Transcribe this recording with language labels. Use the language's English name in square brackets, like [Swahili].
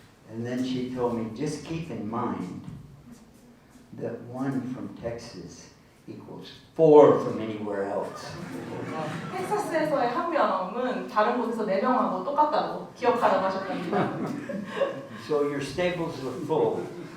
[English] And then she told me, just keep in mind that 1 from Texas equals 4 from anywhere else. [Korean] 텍사스에서의 한 명은 다른 곳에서 4명하고 똑같다고 기억하라고 하셨답니다. [English] So your stables were full.